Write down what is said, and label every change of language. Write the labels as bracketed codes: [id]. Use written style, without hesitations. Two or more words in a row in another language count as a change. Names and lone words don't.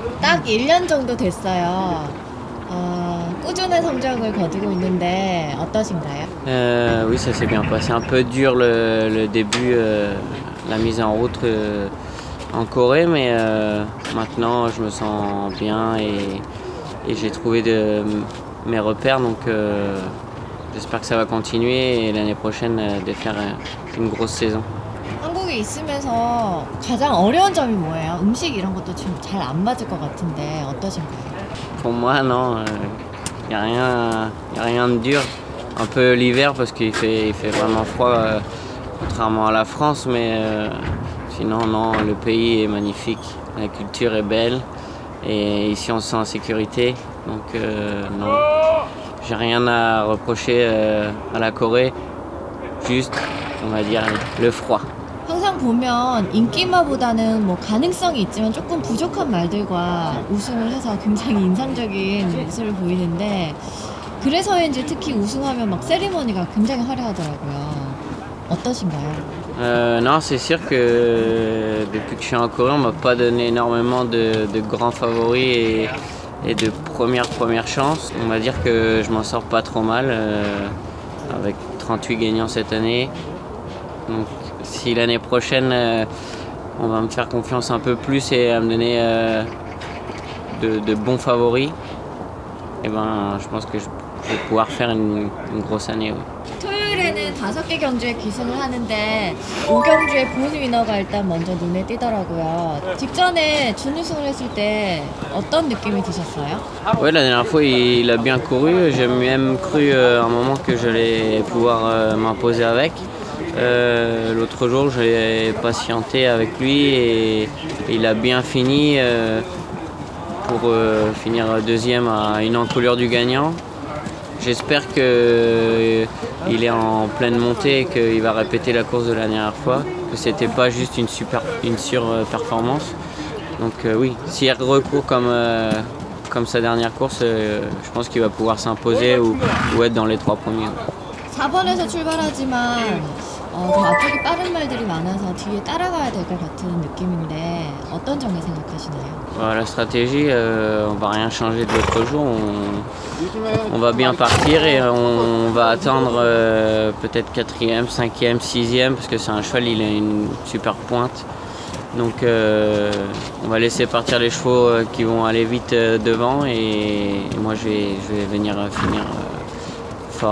[ko] 딱 1년 정도 됐어요. 꾸준한 성적을 거두고 있는데 어떠신가요? [fr] Oui, ça s'est bien passé. Un peu dur le début, la mise en route en Corée, mais maintenant je me sens bien et j'ai trouvé mes repères, donc j'espère que ça va continuer et l'année prochaine de faire une grosse saison. [ko] 한국에 있으면서 가장 어려운 점이 뭐예요? 음식 이런 것도 지금 잘 안 맞을 것 같은데 어떠신가요? [fr] Pour moi, non, y a rien de dur. Un peu l'hiver parce il fait vraiment froid, contrairement à la France, mais sinon, non, le pays est magnifique, la culture est belle et ici on se sent en sécurité, donc non, j'ai rien à reprocher à la Corée, juste, on va dire, le froid. [ko] 항상 보면 인기마보다는 뭐 가능성이 있지만 조금 부족한 말들과 우승을 해서 굉장히 인상적인 모습을 보이는데 그래서인지 특히 우승하면 막 세리머니가 굉장히 화려하더라고요. 어떠신가요? [fr] Non, c'est sûr que depuis que je suis en Corée, on m'a pas donné énormément de grands favoris et de première chance. On va dire que je m'en sors pas trop mal, avec 38 gagnants cette année. Donc si l'année prochaine on va me faire confiance un peu plus et à me donner de bons favoris, et ben, je pense que je vais pouvoir faire une grosse année. Oui. [ko] 토요일에는 5개 경주에 기승을 하는데 5경주의 본 위너가 일단 먼저 눈에 띄더라고요. 직전에 준우승을 했을 때 어떤 느낌이 드셨어요? [fr] Oui, la dernière fois il a bien couru, j'ai même cru à un moment que j'allais pouvoir m'imposer avec. L'autre jour j'ai patienté avec lui et il a bien fini pour finir deuxième à une encolure du gagnant. J'espère qu'il est en pleine montée et qu'il va répéter la course de la dernière fois, que c'était pas juste une surperformance. Donc oui, s'il recourt comme sa dernière course, je pense qu'il va pouvoir s'imposer ou être dans les 3 premiers. [ko] 4번에서 출발하지만 더 앞쪽이 빠른 말들이 많아서 뒤에 따라가야 될 것 같은 느낌인데 어떤 점을 생각하시나요? [fr] La stratégie, on va rien changer de l'autre jour. On va bien partir et on va attendre peut-être 4e, 5e, 6e parce que c'est un cheval, il a une super pointe. Donc on va laisser partir les chevaux qui vont aller vite devant et moi je vais venir finir fort.